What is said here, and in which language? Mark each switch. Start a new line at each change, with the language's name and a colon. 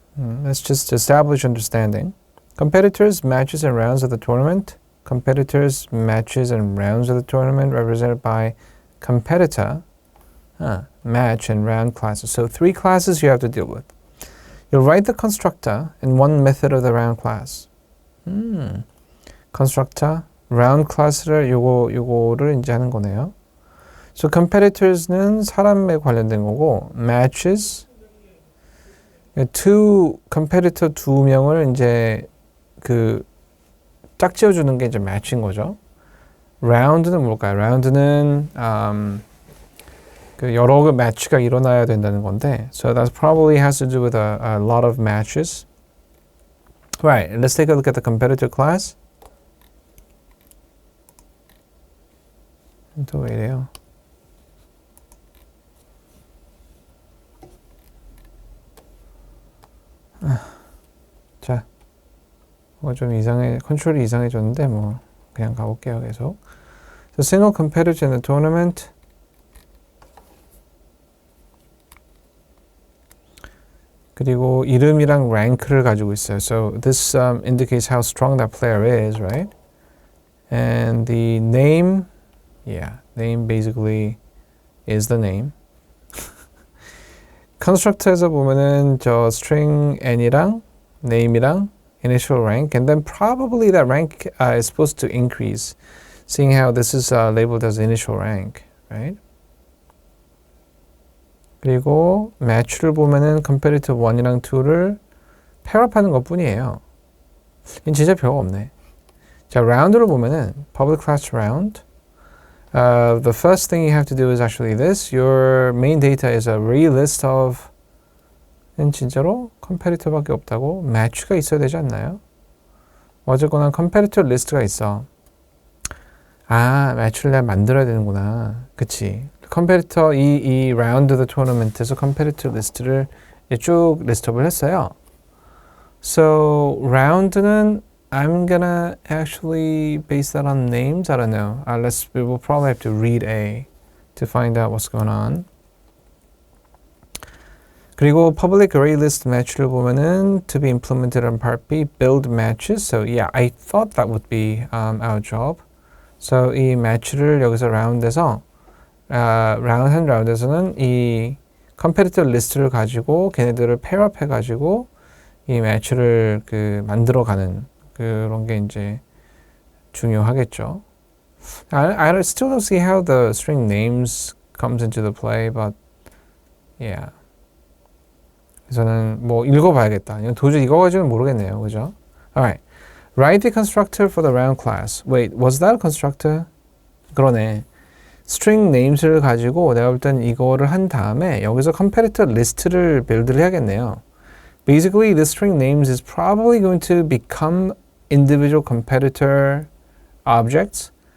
English: Let's just establish understanding. Competitors, matches and rounds of the tournament. Competitors, matches and rounds of the tournament represented by competitor. Match and round classes. So 3 classes you have to deal with. You'll write the constructor in one method of the round class.
Korean: constructor round class를 요거를 이제 하는 거네요. So competitors는 사람에 관련된 거고 matches competitor 두 명을 이제 그 짝지어 주는 게 이제 match인 거죠. round는 뭘까요? round는 그 여러 개 match가 일어나야 된다는 건데,
English: so that probably has to do with a lot of matches. Right. Let's take a look at the competitor class.
Korean: 또 왜 이래요? 자, 좀 컨트롤이 이상해졌는데 뭐 그냥 가볼게요 계속.
English: So single competitor in the tournament.
Korean: 그리고 이름이랑 랭크를 가지고 있어요.
English: So this indicates how strong that player is, right? And the name, name basically is the name.
Korean: constructor에서 보면은 저 string n이랑 name이랑
English: initial rank, and then probably that rank is supposed to increase, seeing how this is labeled as initial rank, right?
Korean: 그리고 match를 보면은 competitor 1이랑 2를 pairup하는 것 뿐이에요. 이건 진짜 별거 없네. 자, round를 보면은
English: public class round. The first thing you have to do is actually this. Your main data is a array list of.
Korean: 진짜로 competitor밖에 없다고 match가 있어야 되지 않나요? 어쨌거나 competitor list가 있어. match를 내가 만들어야 되는구나. 그치? 컴페리터 이 라운드 더 토너먼트에서 컴페리터 리스트를 쭉 리스트업을 했어요.
English: So
Korean: 라운드는
English: I'm gonna actually base that on names. I don't know. We will probably have to read A to find out what's going on.
Korean: 그리고 public array list match를 보면은
English: to be implemented on part B, build matches. So yeah, I thought that would be our job.
Korean: So 이 match를 여기서 라운드에서 한 라운드에서는 이 컴페티터 리스트를 가지고 걔네들을 페어업 해가지고 이 매치를 만들어가는 그런 게 이제 중요하겠죠.
English: I still don't see how the string names comes into the play, but yeah.
Korean: 그래서는 뭐 읽어봐야겠다. 도저히 이거 가지고는 모르겠네요, 그죠?
English: Alright, write the constructor for the round class. Wait, was that a constructor?
Korean: 그러네. string names를 가지고 내가 볼 땐 이거를 한 다음에 여기서 competitor list를 빌드를 해야겠네요.
English: Basically, this string names is probably going to become individual competitor objects.